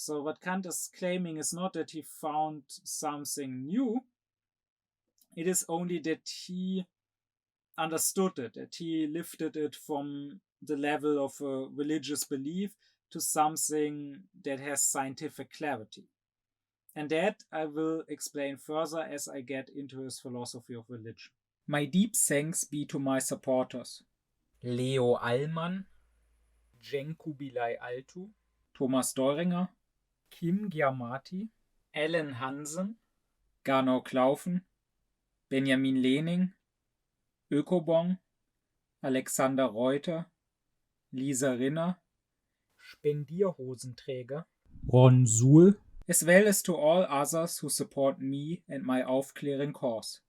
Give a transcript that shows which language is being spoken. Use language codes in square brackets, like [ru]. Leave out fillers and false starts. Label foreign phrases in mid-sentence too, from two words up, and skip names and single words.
[en] So what Kant is claiming is not that he found something new, it is only that he understood it, that he lifted it from the level of a religious belief to something that has scientific clarity. And that I will explain further as I get into his philosophy of religion. My deep thanks be to my supporters: Leo Allmann, Cenk Kubilay Altu, Thomas Deuringer, Kim Giamatti, Ellen Hansen, Gernot Klaufen, Benjamin Lehning, Ökobong, Alexander Reuter, Lisa Rinner, Spendierhosenträger, Ron Suhl, as well as to all others who support me and my aufkläring cause.